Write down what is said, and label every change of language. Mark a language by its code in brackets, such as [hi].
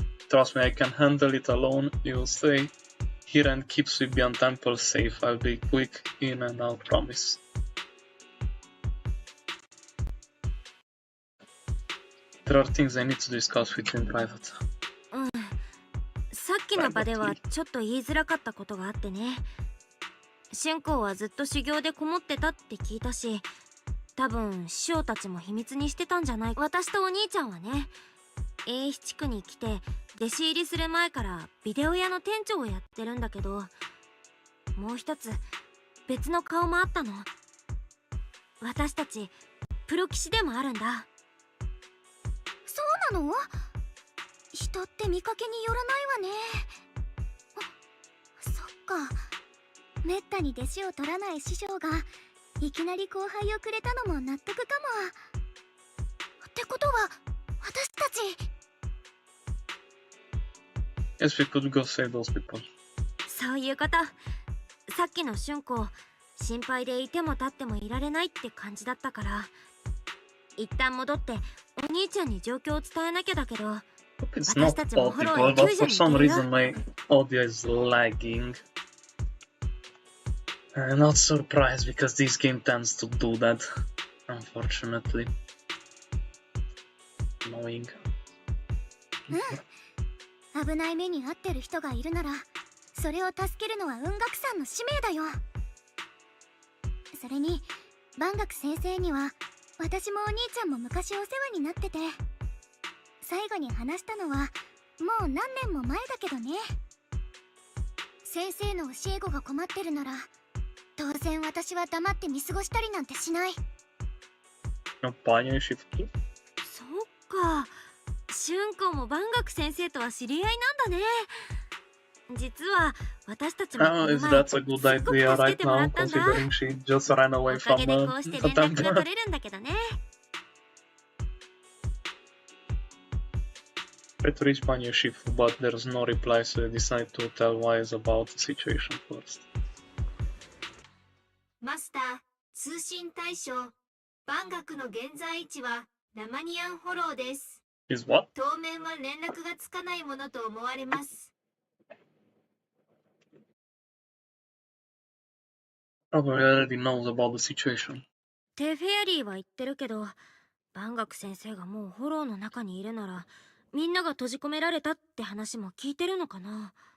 [en] Trust me, I can handle it alone. You stay here and keep Swibian Temple safe. I'll be quick in and out, promise. There are things I need to discuss with you in private. [ja] さっきの場ではちょっと言いづらかったことがあってね。春光はずっと修行でこもってたって聞いたし、多分師匠たちも秘密にしてたんじゃない。私とお兄ちゃんはね、英七区に来て弟子入りする前からビデオ屋の店長をやってるんだけど、もう一つ別の顔もあったの。私たちプロ棋士でもあるんだ。そうなの？人って見かけによらないわね。そっか。めったに弟子を取らない師匠がいきなり後輩をくれたのも納得かも。ってことは私たち。 [en] Yes, we could go save those people. [ja] そういうこと。さっきの春光、心配でいても立ってもいられないって感じだったから、一旦戻ってお兄ちゃんに状況を伝えなきゃだけど。 [en] It's not audible, but for some reason my audio is lagging. Not surprised, because this game tends to do that, unfortunately. Annoying. [ja] 危ない目に遭ってる人がいるなら、それを助けるのは雲岳さんの使命だよ。それに、万岳先生には私もお兄ちゃんも昔お世話になってて、最後に話したのはもう何年も前だけどね。先生の教え子が困ってるなら、当然私は黙って見過ごしたりなんてしない。 [en] No panie shift. [ja] そうか、春子も万岳先生とは知り合いなんだね。実は私たちも [en] If that's a good idea right now, considering she just ran away from the temple. Try to reach Panie Shifu, but there's no reply, so you decide to tell Wise about the situation first. [ja] マスター、通信対象。万岳の現在位置はラマニアンフォローです。 [en] Is what? [ja] 当面は連絡がつかないものと思われます。 [en] Probably already knows about the situation. [ja] テフェアリーは言ってるけど、万岳先生がもうフォローの中にいるなら、みんなが閉じ込められたって話も聞いてるのかな。